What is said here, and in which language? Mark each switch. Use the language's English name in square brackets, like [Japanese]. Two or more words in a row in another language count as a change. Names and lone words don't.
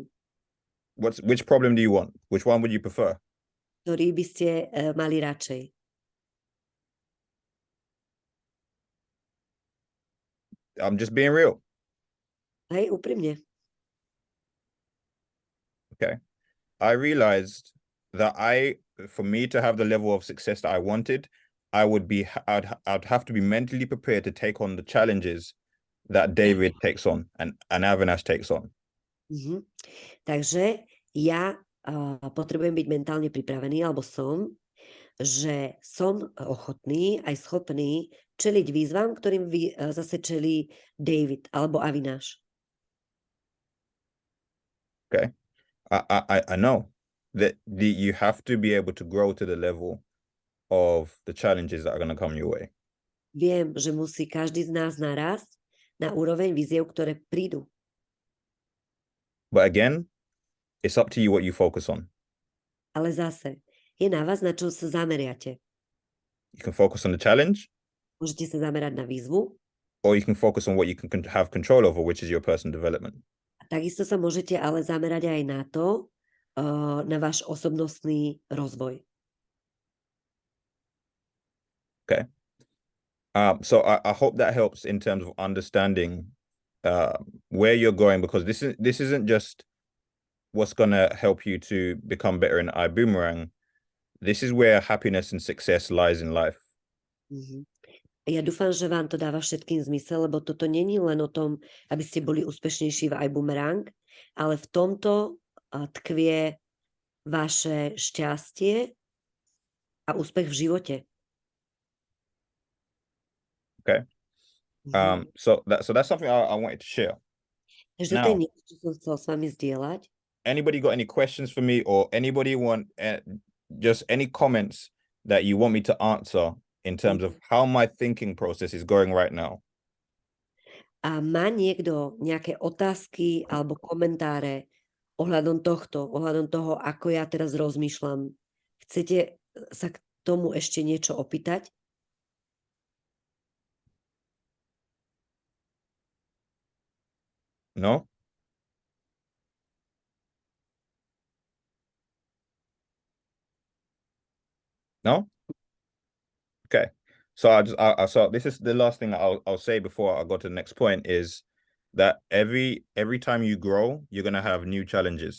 [English] Which problem do you want? Which one would you prefer? [Slovak] Ktorý by ste mali radšej? [English] I'm just being real. [Slovak] Hej, úprimne. [English] Okay. I realized that for me to have the level of success that I wanted, I'd have to be mentally prepared to take on the challenges that David takes on and Avinash takes on. Mm-hmm. [Slovak] Takže ja potrebujem byť mentálne pripravený, alebo že som ochotný aj schopný čeliť výzvam, ktorým zase čelí David alebo Avinash. [English] Okay. I know that you have to be able to grow to the level of the challenges that are going to come your way. [Slovak] Viem, že musí každý z nás narásť na úroveň víziev, ktoré prídu. [English] But again, it's up to you what you focus on. [Slovak] Ale zase, je na vás, na čo sa zameriate. [English] You can focus on the challenge. [Slovak] Môžete sa zamerať na výzvu. [English] Or you can focus on what you can have control over, which is your personal development. [Slovak] Takisto sa môžete ale zamerať aj na to, na váš osobnostný rozvoj. [English] Okay. So I hope that helps in terms of understanding where you're going, because this isn't just what's going to help you to become better in iBoomerang. This is where happiness and success lies in life. Mm-hmm. [Slovak] Ja dúfam, že vám to dáva všetkým zmysel, lebo toto není len o tom, aby ste boli úspešnejší v iBoomerang, ale v tomto tkvie vaše šťastie a úspech v živote. [English] Okay. Mm-hmm. So that's something I wanted to share. [Slovak] Takže to je niečo, čo som chcel s vami zdieľať. [English] Anybody got any questions for me, or anybody want just any comments that you want me to answer in terms of how my thinking process is going right now? [Slovak] A má niekto nejaké otázky alebo komentáre ohľadom toho, ako ja teraz rozmýšľam? Chcete sa k tomu ešte niečo opýtať? No? No? [English] Okay. So so this is the last thing I'll say before I go to the next point, is that every time you grow, you're going to have new challenges.